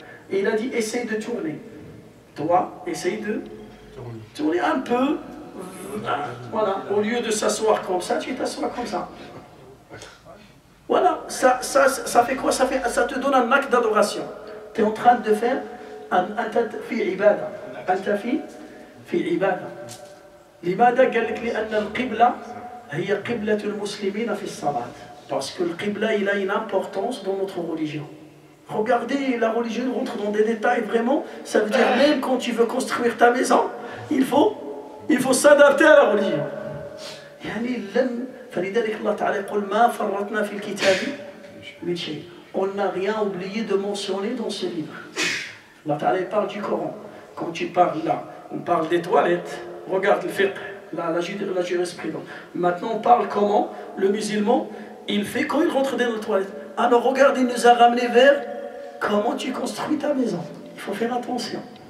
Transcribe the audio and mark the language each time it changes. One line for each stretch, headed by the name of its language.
French: Et il a dit, essaye de tourner. Toi, essaye de tourner un peu. Voilà, au lieu de s'asseoir comme ça, tu t'assois comme ça. Voilà, ça fait quoi? Ça te donne un acte d'adoration. Tu es en train de faire
Arabic: أنت في عبادة. أنت في عبادة. لماذا قال لك؟ لأن القبلة هي قبلة المسلمين في الصلاة.
French: Parce que le qibla, il a une importance dans notre religion. Regardez, la religion rentre dans des détails vraiment. Ça veut dire même quand tu veux construire ta maison, il faut s'adapter à la religion.
Arabic: يعني لن فلذلك الله تعالى يقول ما فرطنا في الكتاب من شيء.
French: On n'a rien oublié de mentionner dans ce livre. Allah Ta'ala parle du Coran. Quand tu parles là, on parle des toilettes. Regarde le fiqh. la jurisprudence. Maintenant, on parle comment le musulman, il fait quand il rentre dans la toilette. Alors, regarde, il nous a ramené vers comment tu construis ta maison. Il faut faire attention.